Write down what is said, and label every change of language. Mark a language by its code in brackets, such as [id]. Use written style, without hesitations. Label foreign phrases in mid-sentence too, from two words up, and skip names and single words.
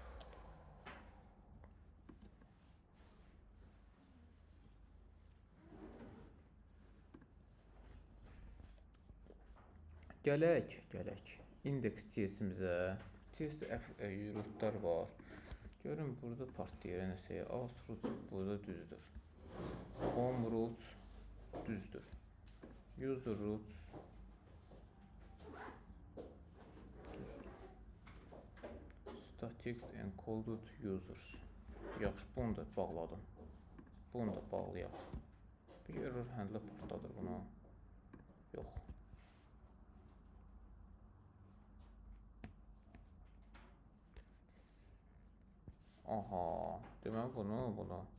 [az] Gələk. Index TS-imizə. TS-də rootlar var. Görün burada part yerə nəsə. [en] As root [az] burada düzdür. [en] Home root [az] düzdür. [en] User root static encoded users. [az] Yaxşı, bunu da bağladım. Bunu da bağlayaq. Bir [en] error handle [az] partladır buna. Yox. Aha, demək bunu.